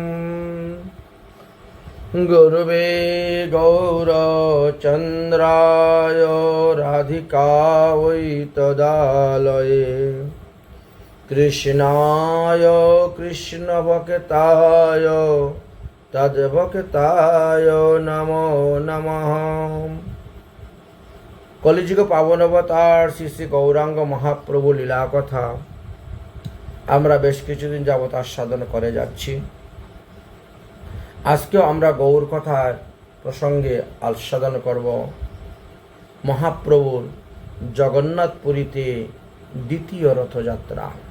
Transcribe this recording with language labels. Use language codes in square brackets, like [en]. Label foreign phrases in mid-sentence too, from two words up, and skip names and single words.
[sa] गुरुवे गौरचन्द्राय राधिकायै तदालये कृष्णाय कृष्णभक्ताय तद्भक्ताय नमो नमः। [bn] কলিযুগ পাবনাবতার শ্রী শ্রী গৌরাঙ্গ মহাপ্রভু লীলা কথা আমরা বেশ কিছুদিন যাবত আস্বাদন করে যাচ্ছি। আজকেও আমরা গৌর কথার প্রসঙ্গে আস্বাদন করব মহাপ্রভুর জগন্নাথপুরীতে দ্বিতীয় রথযাত্রা।